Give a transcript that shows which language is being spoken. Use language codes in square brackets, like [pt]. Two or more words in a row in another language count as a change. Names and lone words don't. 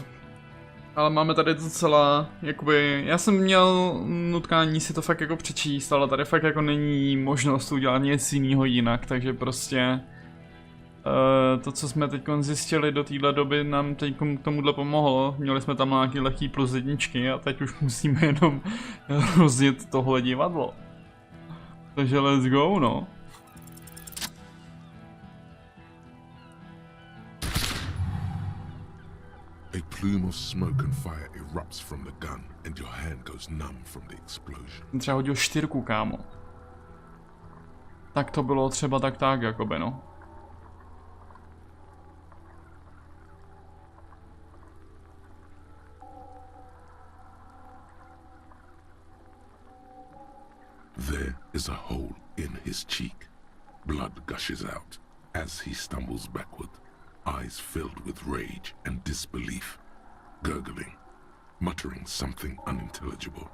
[cs] Ale máme tady docela, jakoby, já jsem měl nutkání si to fakt jako přečíst, ale tady fakt jako není možnost udělat nic jiného jinak, takže prostě to, co jsme teď zjistili do téhle doby, nám teď k tomuhle pomohlo. Měli jsme tam nějaký lehký plus jedničky a teď už musíme jenom rozjet tohle divadlo. Takže [en] let's go, [cs] no. [en] A plume of smoke and fire erupts from the gun and your hand goes numb from the explosion. [cs] Třeba hodil 4, kámo. Tak to bylo třeba tak, jakoby, no. [en] There is a hole in his cheek. Blood gushes out as he stumbles backward, eyes filled with rage and disbelief, gurgling, muttering something unintelligible.